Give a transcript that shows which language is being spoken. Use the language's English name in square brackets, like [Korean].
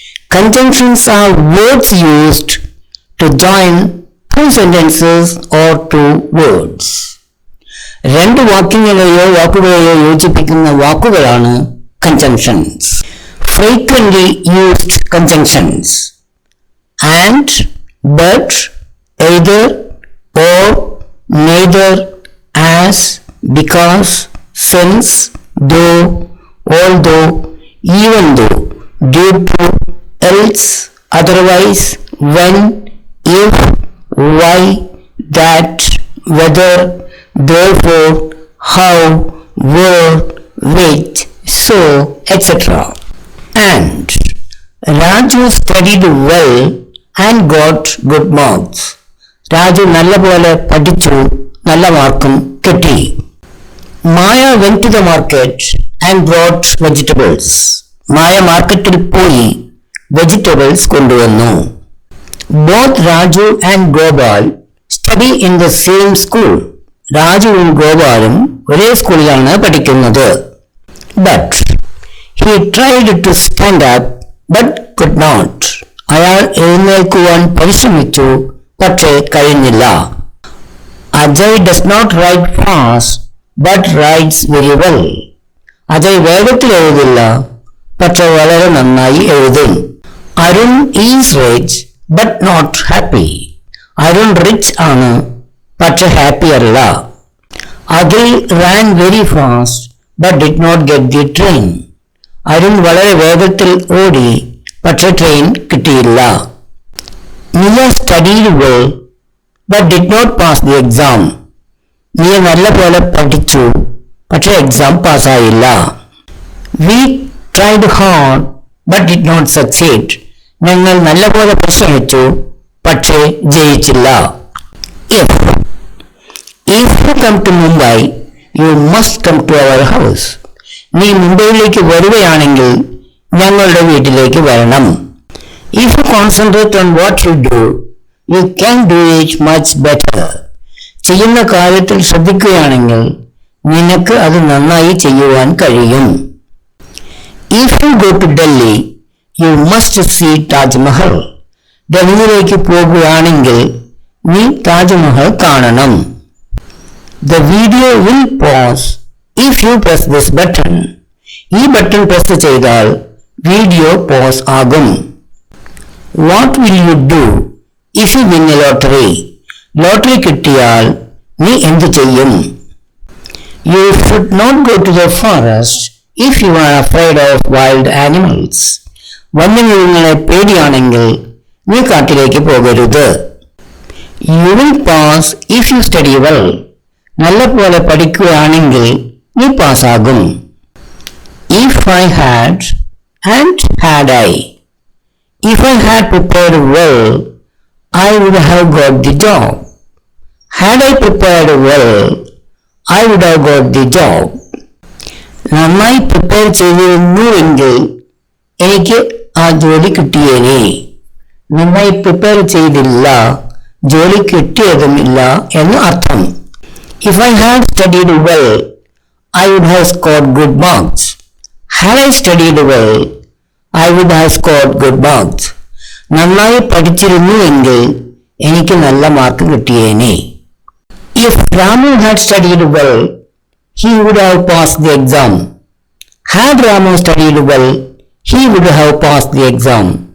[English] Conjunctions are words used to join two sentences or two words. [Malayalam] രണ്ട് വാക്യങ്ങളെയോ വാക്കുകളെയോ യോജിപ്പിക്കുന്ന വാക്കുകളാണ് conjunctions. [English] Frequently used conjunctions. And, but, either, or, neither, as, because, since, though, although, even though, due to, else, otherwise, when, if, why, that, whether, therefore, how, where, which, so, etc. And Raju studied well and got good marks. [Malayalam] Raju നല്ലപോലെ പഠിച്ചു, നല്ല മാർക്കും കിട്ടി. [English] Maya went to the market and brought vegetables. [Malayalam] മായ മാർക്കറ്റിൽ പോയി vegetables കൊണ്ടുവന്നു. [English] Both Raju and Gopal study in the same school. [Malayalam] രാജുവും ഗോപാലും ഒരേ സ്കൂളിലാണ് പഠിക്കുന്നത്. [English] But he tried to stand up but could not. [Malayalam] അയാൾ എഴുന്നേൽക്കുവാൻ പരിശ്രമിച്ചു, പക്ഷേ കഴിഞ്ഞില്ല. [English] Ajay does not write fast but writes very well. [Malayalam] Ajay വേഗത്തിൽ എഴുതില്ല, പക്ഷെ വളരെ നന്നായി എഴുതും. [English] Arun is rich but not happy. [Malayalam] Arun rich ആണ്, പക്ഷെ ഹാപ്പി അല്ല. [English] Akhil ran very fast but did not get the train. [Malayalam] Arun വളരെ വേഗത്തിൽ ഓടി, പക്ഷെ ട്രെയിൻ കിട്ടിയില്ല. [English] Nia studied well but did not pass the exam. [Malayalam] Nia നല്ല പോലെ പഠിച്ചു, പക്ഷെ exam പാസ്സായില്ല. [English] We tried hard but did not succeed. [Malayalam] ഞങ്ങൾ നല്ല പോലെ പരിശ്രമിച്ചു, പക്ഷേ ജയിച്ചില്ല. [English] If you come to Mumbai, you must come to our house. [Malayalam] നീ മുംബൈയിലേക്ക് വരികയാണെങ്കിൽ ഞങ്ങളുടെ വീട്ടിലേക്ക് വരണം. [English] If you concentrate on what you do, you can do it much better. [Malayalam] ചെയ്യുന്ന കാര്യത്തിൽ ശ്രദ്ധിക്കുകയാണെങ്കിൽ നിനക്ക് അത് നന്നായി ചെയ്യുവാൻ കഴിയും. [English] If you go to Delhi, you must see Taj Mahal. [Malayalam] ഡൽഹിയിലേക്ക് പോകുകയാണെങ്കിൽ നീ താജ്മഹൽ കാണണം. [English] The video will pause if you press this button. [Malayalam] ഈ ബട്ടൺ പ്രസ് ചെയ്താൽ വീഡിയോ പോസ് ആകും. [English] What will you do if you win a lottery? [Malayalam] Lottery കിട്ടിയാൽ നീ എന്തു ചെയ്യും? [English] You should not go to the forest if you are afraid of wild animals. [Malayalam] വന്യമൃഗങ്ങളെ പേടിയാണെങ്കിൽ നീ കാട്ടിലേക്ക് പോകരുത്. [English] You will pass if you study well. [Malayalam] നല്ലപോലെ പഠിക്കുകയാണെങ്കിൽ നീ പാസ്സാകും. [English] If I had and had I. If I had prepared well, I would have got the job. Had I prepared well, I would have got the job. [Malayalam] നന്നായി prepare ചെയ്തിരുന്നുവെങ്കിൽ എനിക്ക് ആ ജോലി കിട്ടിയേനെ. നന്നായി prepare ചെയ്തില്ല, ജോലി കിട്ടിയതുമില്ല എന്ന് അർത്ഥം. [English] If I had studied well, I would have scored good marks. Had I studied well, I would have scored good marks. [Malayalam] നന്നായി പഠിച്ചിരുന്നുവെങ്കിൽ എനിക്ക് നല്ല mark കിട്ടിയേനെ. [English] If Ramu had studied well, he would have passed the exam. Had Ramu studied well, he would have passed the exam.